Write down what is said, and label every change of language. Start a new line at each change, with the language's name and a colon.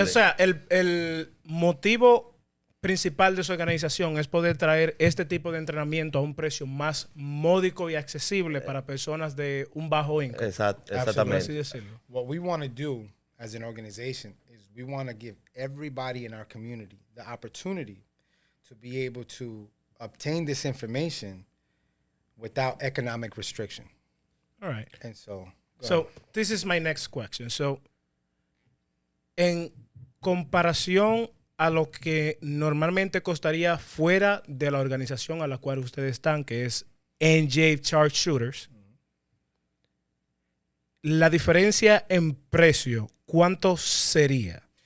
Spanish: O sea, el motivo principal de su organización es poder traer este tipo de entrenamiento a un precio más módico y accesible para personas de un bajo income. Exactamente. Así decirlo.
English: What we want to do as an organization is we want to give everybody in our community the opportunity to be able to obtain this information without economic restriction. All right. And so this is my next question.
Spanish: So, en comparación a lo que normalmente costaría fuera de la organización a la cual ustedes están, que es En3Tragos Shooters, la diferencia en precio, ¿cuánto sería?